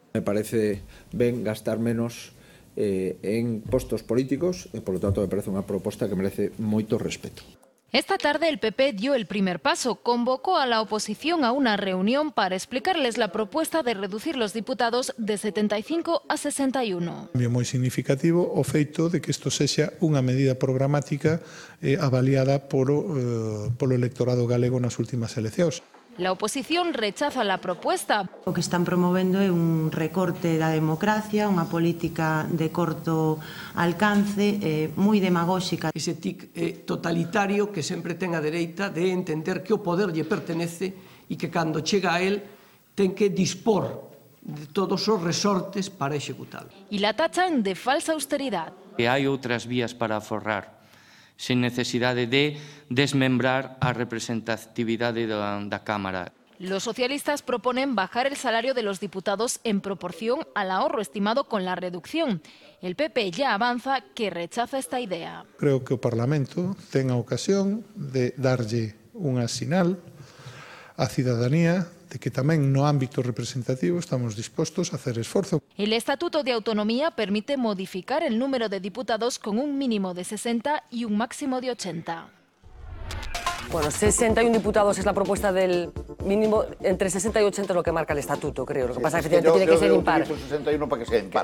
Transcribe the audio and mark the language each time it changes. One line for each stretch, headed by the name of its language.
Galician: Me parece ben gastar menos en postos políticos e, por lo tanto, me parece unha proposta que merece moito respeto.
Spanish: Esta tarde el PP dio el primer paso, convocó a la oposición a una reunión para explicarles la propuesta de reducir los diputados de 75 a 61.
Galician: É moi significativo o feito de que isto sexa unha medida programática avaliada polo electorado galego nas últimas eleccións.
Spanish: La oposición rechaza la propuesta.
Galician: O que están promovendo é un recorte da democracia, unha política de corto alcance, moi demagóxica. Ese tic totalitario que sempre ten a dereita de entender que o poder lle pertenece e que cando chega a él ten que dispor de todos os resortes para executalo.
Spanish: Y la tachan de falsa austeridad.
Galician: Hai outras vías para aforrar, sen necesidade de desmembrar a representatividade da Cámara.
Spanish: Los socialistas proponen bajar el salario de los diputados en proporción al ahorro estimado con la reducción. El PP ya avanza que rechaza esta idea.
Galician: Creo que o Parlamento ten a ocasión de darlle unha sinal á cidadanía de que tamén no ámbito representativo estamos dispostos a hacer esforzo.
Spanish: El Estatuto de Autonomía permite modificar el número de diputados con un mínimo de 60 y un máximo de 80. Bueno, 61 diputados es la propuesta del mínimo, entre 60 y 80 es lo que marca el estatuto, creo. Lo que pasa es que tiene que ser impar. Yo 61 para que sea impar.